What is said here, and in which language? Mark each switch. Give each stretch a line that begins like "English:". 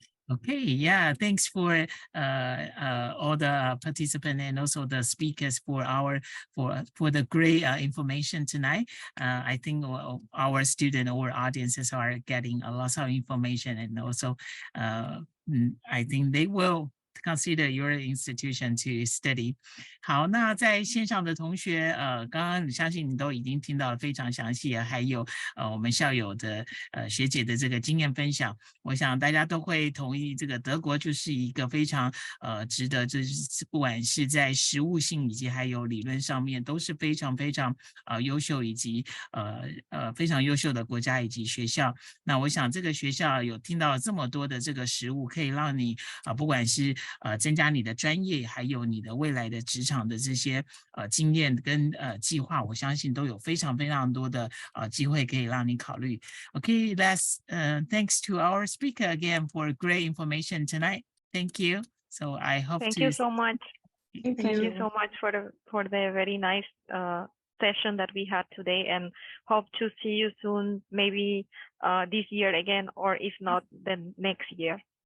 English: Okay, yeah, thanks for all the participants and also the speakers for the great information tonight. I think our student or audiences are getting a lot of information, and also I think they will consider your institution to study.
Chinese: 好，那在线上的同学，刚刚相信你都已经听到了非常详细，还有我们校友的学姐的这个经验分享，我想大家都会同意，这个德国就是一个非常值得，就是不管是在实务性以及还有理论上面都是非常非常优秀，以及非常优秀的国家以及学校。那我想这个学校有听到这么多的这个实务，可以让你不管是增加你的专业，还有你的未来的职场的这些经验跟计划，我相信都有非常非常多的机会可以让你考虑。
English: Okay, that's thanks to our speaker again for great information tonight. Thank you. So I hope Thank you so much. Thank you so much for the very nice session that we had today, and hope to see you soon, maybe this year again, or if not, then next year.